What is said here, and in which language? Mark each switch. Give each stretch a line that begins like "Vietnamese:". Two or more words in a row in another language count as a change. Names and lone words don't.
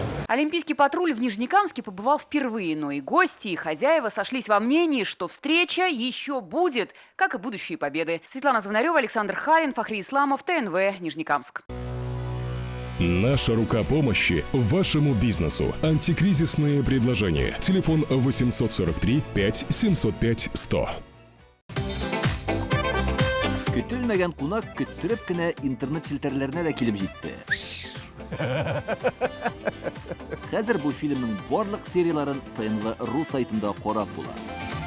Russian: Олимпийский патруль в Нижнекамске побывал впервые, но и гости, и хозяева сошлись во мнении, что встреча еще будет, как и будущие победы. Светлана Звонарева, Александр Харин, Фахри Исламов, ТНВ, Нижнекамск. Наша рука помощи вашему бизнесу. Антикризисные предложения. Телефон 843 5 705 100.
Tatar: Көтелмәгән кунак көттүреп кенә интернет челтәрләренә дә килеп җитте. Хәзер бу фильмның барлык серияларын ТНВ.ру сайтында карап була.